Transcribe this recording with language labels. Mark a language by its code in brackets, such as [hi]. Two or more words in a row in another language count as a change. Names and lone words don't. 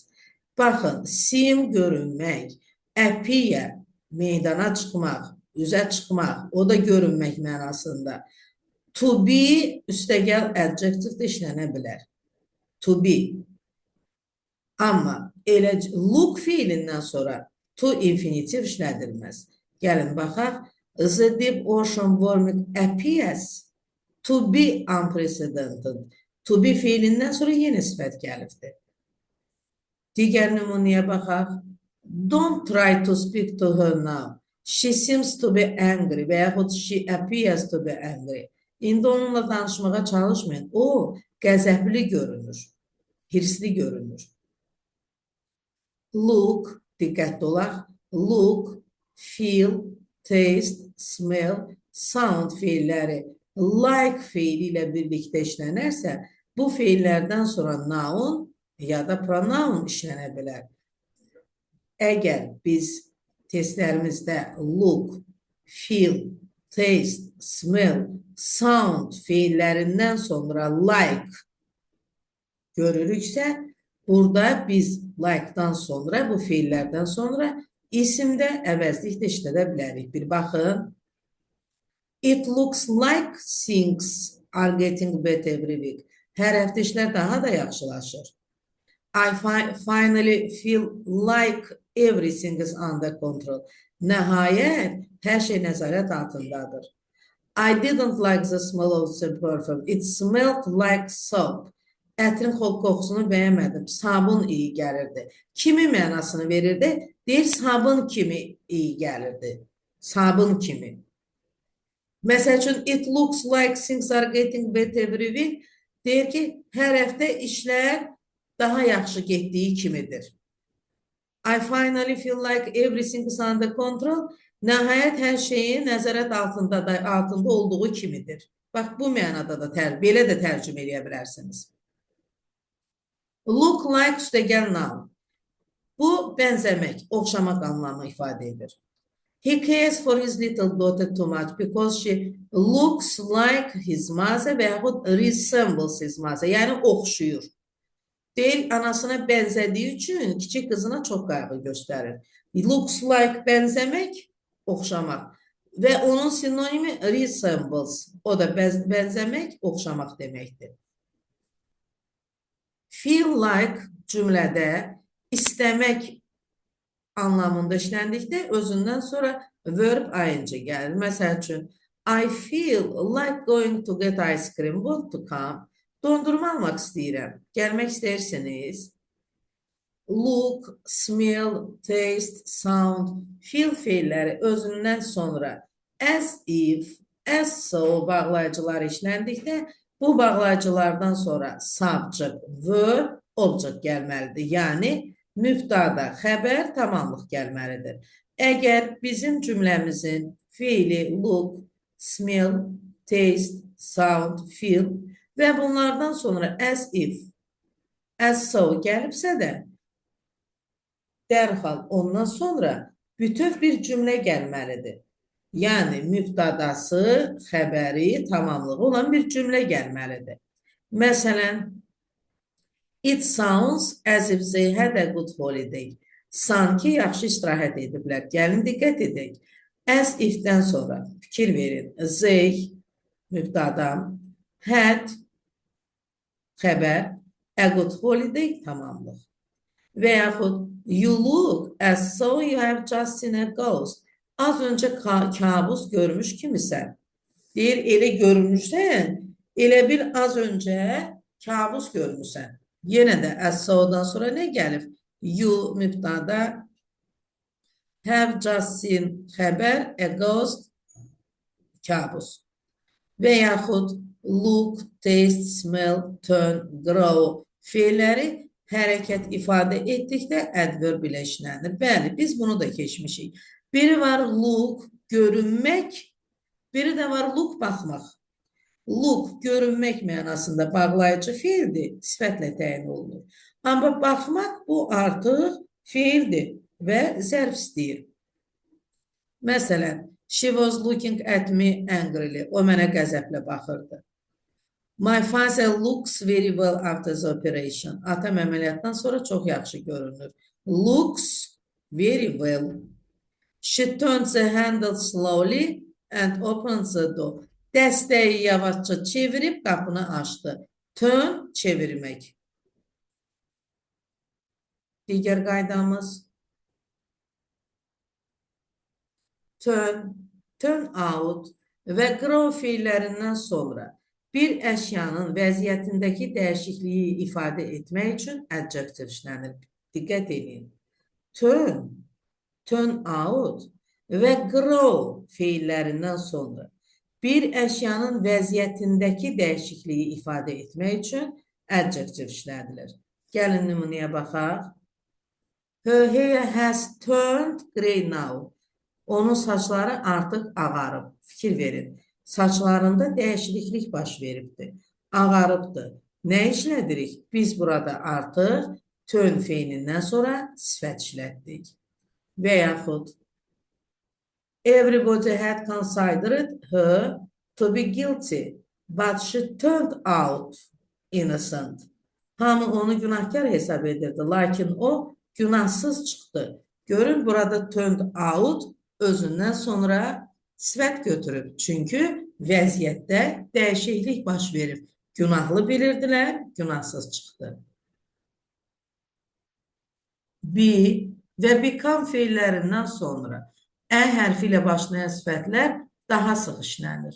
[az] Baxın, seem görünmək, appear meydana çıxmaq, üzə çıxmaq, o da görünmək mənasında. [en] To be [az] üstəgəl adjective işlənə bilər. [en] To be. [az] Amma elə look feilindən sonra to infinitiv işlədilməz. Gəlin baxaq. [en] The deep ocean warming appears to be unprecedented. To be [az] feilindən sonra yenə sifət gəlibdir. Digər nümunəyə baxaq. [en] Don't try to speak to her now. She seems to be angry [az] və yaxud [en] she appears to be angry. [az] İndi onunla danışmağa çalışmayın. O, qəzəbli görünür, hirsli görünür. Look, diqqətli olaq. [en] Look, feel, taste, smell, sound [az] feilləri like feili ilə birlikdə işlənərsə, bu feillərdən sonra noun ya da pronoun işlənə bilər. Əgər biz testlərimizdə [en] look, feel, taste, smell, sound [az] feillərindən sonra like görürüksə, burada biz like-dan sonra, bu feillərdən sonra isimdə əvəzlik də işlədə bilərik. Bir baxın. [en] It looks like things are getting better every week. [az] Hər həftə işlər daha da yaxşılaşır. [en] I finally feel like everything is under control. [az] Nəhayət, hər şey nəzarət altındadır. [en] I didn't like the smell of the perfume. It smelled like soap. [az] Ətrin qoxusunu bəyənmədim. Sabun iyi gəlirdi. Kimi mənasını verirdi? Deyir, sabun kimi iyi gəlirdi. Sabun kimi. Məsəl üçün, [en] it looks like things are getting better every week. [az] Deyir ki, hər həftə işlər daha yaxşı getdiyi kimidir. [en] I finally feel like everything is under control. [az] Nəhayət hər şeyin nəzarət altında olduğu kimidir. Bax, bu mənada da belə də tərcümə edə bilərsiniz. [en] Look like üstəgəl noun. [az] Bu, bənzəmək, oxşamaq anlamı ifadə edir. [en] He cares for his little daughter too much because she looks like his mother [az] və yaxud [en] resembles his mother. [az] Yəni, oxşuyur. Deyil, anasına bənzədiyi üçün kiçik qızına çox qayğı göstərir. [en] Looks like [az] bənzəmək, oxşamaq. Və onun sinonimi resembles. O da bənzəmək, oxşamaq deməkdir. [en] Feel like [az] cümlədə istəmək anlamında işləndikdə özündən sonra [en] verb ing [az] gəlir. Məsəl üçün, [en] I feel like going to get ice cream. Want to come? [az] Dondurma almaq istəyirəm. Gəlmək istəyirsiniz. [en] Look, smell, taste, sound, feel [az] feilləri özündən sonra [en] as if, as so [az] bağlayıcıları işləndikdə Bu bağlayıcılardan sonra [en] subject, verb, object [az] gəlməlidir. Yəni, mübtada xəbər, tamamlıq gəlməlidir. Əgər bizim cümləmizin fiili [en] look, smell, taste, sound, feel [az] və bunlardan sonra [en] as if, as so [az] gəlibsə də, dərhal ondan sonra bütöv bir cümlə gəlməlidir. Yəni, mübtadası, xəbəri, tamamlığı olan bir cümlə gəlməlidir. Məsələn, [en] it sounds as if they had a good holiday. [az] Sanki yaxşı istirahət ediblər. Gəlin, diqqət edək. [en] As if- [az] dən sonra fikir verin. They, mübtada, had, xəbər, [en] a good holiday, [az] tamamlıq. Və yaxud, [en] you look as though you have just seen a ghost. [az] Az öncə kabus görmüş kimisən. Deyir, elə görmüşsən, elə bir az öncə kabus görmüşsən. Yenə də [en] as so- [az] dan sonra nə gəlib? [en] You mübtada, have just seen xəbər, a ghost, [az] kabus. Və yaxud [en] look, taste, smell, turn, grow [az] feilləri hərəkət ifadə etdikdə adverb ilə işlənir. Bəli, biz bunu da keçmişik. Biri var look, görünmək, biri də var look, baxmaq. Look, görünmək mənasında bağlayıcı feildir, sifətlə təyin olunur. Amma baxmaq bu artıq feildir və zərf istəyir. Məsələn, [en] she was looking at me angrily. [az] O mənə qəzəblə baxırdı. [en] My father looks very well after the operation. [az] Atam əməliyyatdan sonra çox yaxşı görünür. [en] Looks very well. She turned the handle slowly and opened the door. [az] Dəstəyi yavaşca çevirib qapını açdı. Turn, çevirmək. Digər qaydamız. [en] Turn, turn out [az] və grow feillərindən sonra bir əşyanın vəziyyətindəki dəyişikliyi ifadə etmək üçün adjective işlənir. Diqqət edin. [en] Turn, turn out [az] və grow feillərindən sonra bir əşyanın vəziyyətindəki dəyişikliyi ifadə etmək üçün adjective işlədilir. Gəlin nümunəyə baxaq. [en] Her hair has turned grey now. [az] Onun saçları artıq ağarıb. Fikir verin. Saçlarında dəyişiklik baş veribdir. Ağarıbdır. Nə işlədirik? Biz burada artıq turn feilindən sonra sifət işlətdik. Və yaxud [en] everybody had considered her to be guilty, but she turned out innocent. [az] Hamı onu günahkar hesab edirdi, lakin o günahsız çıxdı. Görün, burada [en] turned out [az] özündən sonra sifət götürüb. Çünki vəziyyətdə dəyişiklik baş verib. Günahlı bilirdilər, günahsız çıxdı. Be və become feillərindən sonra ə hərfi ilə başlayan sifətlər daha sıx işlənir.